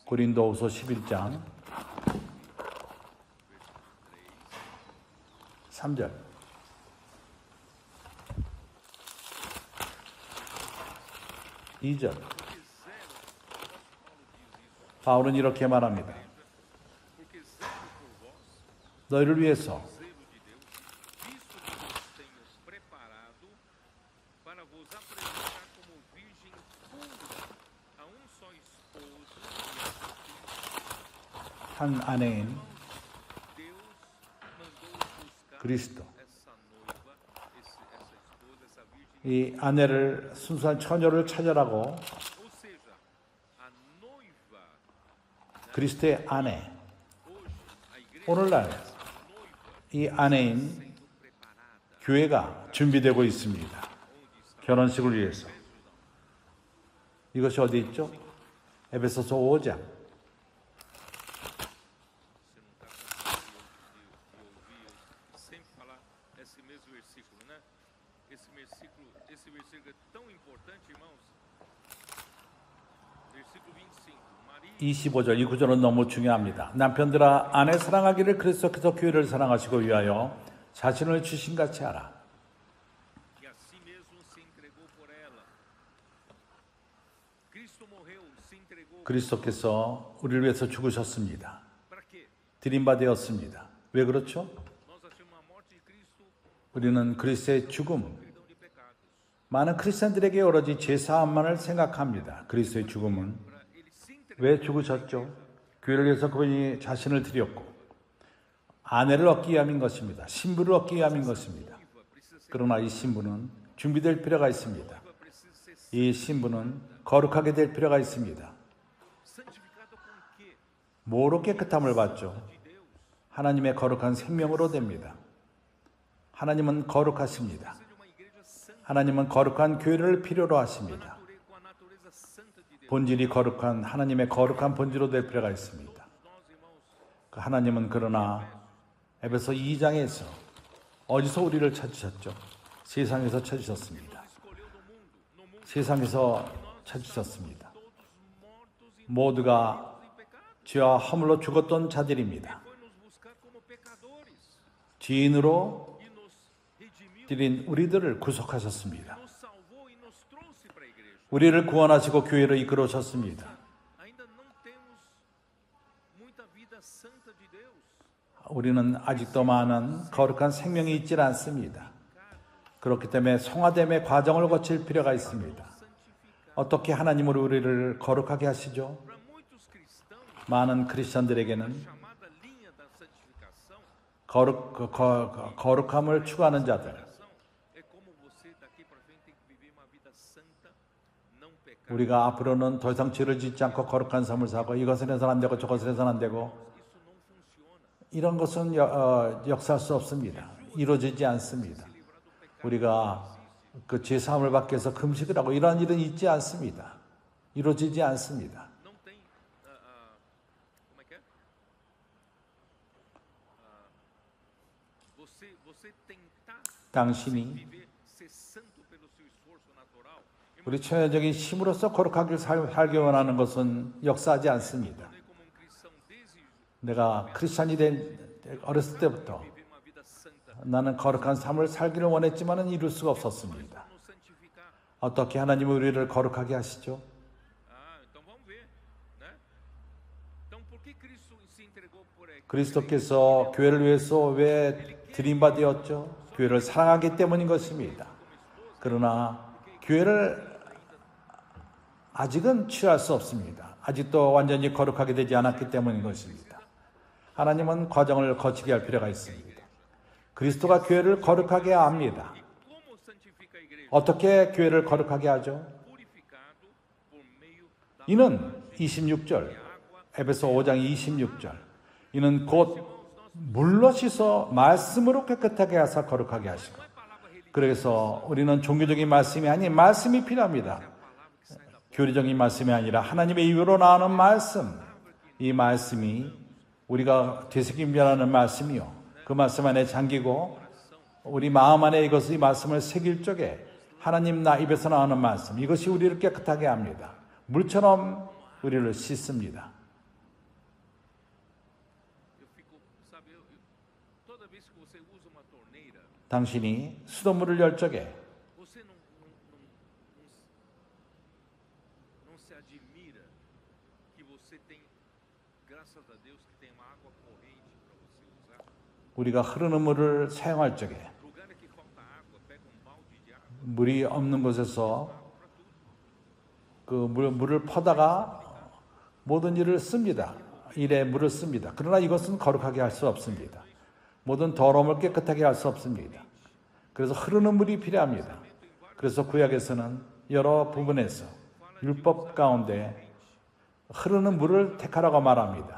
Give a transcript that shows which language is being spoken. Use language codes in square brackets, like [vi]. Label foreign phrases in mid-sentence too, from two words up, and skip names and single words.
[ko] 고린도후서 11장 3절. 이절 바울은 이렇게 말합니다. [pt] porque zelo por vós, [ko] 너희를 위해서 [pt] zelo de Deus, visto que vos tenho preparado para vos apresentar como virgem pura a só esposo e [ko] 한 아내인 [pt] Deus mandou buscar [ko] 그리스도, [pt] essa noiva, essa esposa, essa virgem, [ko] 이 아내를 순수한 처녀를 찾아라고 [pt] ou seja, a noiva. [ko] 그리스도의 아내, [pt] Hoje, a igreja [ko] 오늘날 noiva 이 아내인 [pt] sendo preparada, [ko] 교회가 준비되고 있습니다. [pt] onde está [ko] 결혼식을 위해서. 이것이 어디 있죠? 에베소서 5장. [pt] Você não está conseguindo ouvir, eu sempre falar esse mesmo versículo, né? Esse versículo é tão importante, irmãos. Versículo 25. Maria [ko] 25절 이 구절은 너무 중요합니다. 남편들아 아내 사랑하기를 그리스도께서 교회를 사랑하시고 위하여 자신을 주신 같이 하라. [pt] que a si mesmo se entregou por ela. Cristo morreu, se entregou. [ko] 그리스도께서 우리를 위해서 죽으셨습니다. [pt] Para quê? [ko] 드림받되었습니다. 왜 그렇죠? [pt] Nós achamos a morte de Cristo [ko] 우리는 그리스도의 죽음, [pt] perdão de pecados. [ko] 많은 크리스천들에게 오로지 제사함만을 생각합니다. 그리스도의 죽음은 [pt] Para ele se entregou. [ko] 왜 죽으셨죠? 교회를 위해서 그분이 자신을 드렸고 아내를 얻기 위함인 것입니다. 신부를 얻기 위함인 것입니다. [pt] Precisa ser, [ko] 그러나 이 신부는 준비될 필요가 있습니다. [pt] precisa ser [ko] 이 신부는 거룩하게 될 필요가 있습니다. [pt] santificado com quê? [ko] 뭐로 깨끗함을 받죠? [pt] De Deus. [ko] 하나님의 거룩한 생명으로 됩니다. 하나님은 거룩하십니다. [pt] Precisa de uma igreja santa, [ko] 하나님은 거룩한 교회를 필요로 하십니다. [pt] com a natureza santa de Deus. [ko] 본질이 거룩한 하나님의 거룩한 본질로 될 필요가 있습니다. [pt] Nós, irmãos, [ko] 그 하나님은 그러나 에베소 2장에서 어디서 우리를 찾으셨죠? 세상에서 찾으셨습니다. [pt] escolheu do mundo, no mundo [ko] 세상에서 찾으셨습니다. [pt] todos mortos e [ko] 모두가 [pt] em pecado. [ko] 죄와 허물로 죽었던 자들입니다. [pt] Foi nos buscar como pecadores [ko] 죄인으로 [pt] e nos redimiu, [ko] 드린 우리들을 구속하셨습니다. [pt] nos salvou e nos trouxe para a igreja. [ko] 우리를 구원하시고 교회로 이끌어오셨습니다. [pt] santa de Deus. [ko] 우리는 아직도 많은 거룩한 생명이 있질 않습니다. 그렇기 때문에 성화됨의 과정을 거칠 필요가 있습니다. 어떻게 하나님은 우리를 거룩하게 하시죠? [pt] Para muitos cristãos, [ko] 많은 크리스천들에게는 [pt] chamada linha da santificação [ko] 거룩함을 추구하는 자들, [pt] é como você daqui para frente tem que viver uma vida santa, não pecar. [ko] 우리가 앞으로는 더 이상 죄를 짓지 않고 거룩한 삶을 사고 이것은 해서는 안 되고 저것은 해서는 안 되고 [pt] Isso não funciona. [ko] 이런 것은 역사할 수 없습니다. 이루어지지 않습니다. 우리가 그 죄사함을 받기 위해서 금식을 하고 이러한 일은 있지 않습니다. 이루어지지 않습니다. [pt] Não tem, como é que é? Você tentar [ko] 당신이 [pt] viver, ser santo pelo seu esforço natural, [ko] 우리 천연적인 힘으로서 거룩하게 살기 원하는 것은 역사하지 않습니다. [pt] é como um cristão desejo [ko] 내가 크리스찬이 된 어렸을 때부터 [pt] viver uma vida santa, [ko] 나는 거룩한 삶을 살기를 원했지만은 이룰 수가 없었습니다. [pt] nos santificar. [ko] 어떻게 하나님은 우리를 거룩하게 하시죠? [pt] Então vamos ver, né? Então por que Cristo se entregou por [ko] 그리스도께서 교회를 위해서 왜 드림받으셨죠? 교회를 사랑하기 때문인 것입니다. 그러나 교회를 아직은 취할 수 없습니다. 아직도 완전히 거룩하게 되지 않았기 때문인 것입니다. 하나님은 과정을 거치게 할 필요가 있습니다. 그리스도가 교회를 거룩하게 합니다. [pt] como santifica a igreja? [ko] 어떻게 교회를 거룩하게 하죠? [pt] Purificado por meio da [ko] 이는 26절, 에베소 5장 26절. 이는 곧 물로 씻어 말씀으로 깨끗하게 하사 거룩하게 하시고. 그래서 우리는 종교적인 말씀이 아닌 말씀이 필요합니다. 교리적인 말씀이 아니라 하나님의 입으로 나오는 말씀. 이 말씀이 우리가 되새김이라는 말씀이요. 그 말씀 안에 잠기고 우리 마음 안에 이것이 이 말씀을 새길 적에 하나님 나 입에서 나오는 말씀. 이것이 우리를 깨끗하게 합니다. 물처럼 우리를 씻습니다. [pt] eu fico, sabe, toda vez que você usa uma torneira, [ko] 당신이 수돗물을 열 적에 [pt] você não se admira que você tem, graças a Deus, que tem uma água corrente para você usar. [ko] 우리가 흐르는 물을 사용할 적에 [pt] Lugar que falta água, pega um balde de água, [ko] 물이 없는 곳에서 그 물을 퍼다가 모든 일을 씁니다. 일에 물을 씁니다. 그러나 이것은 거룩하게 할 수 없습니다. 모든 더러움을 깨끗하게 할 수 없습니다. 그래서 흐르는 물이 필요합니다. 그래서 구약에서는 여러 부분에서 율법 가운데 흐르는 물을 택하라고 말합니다.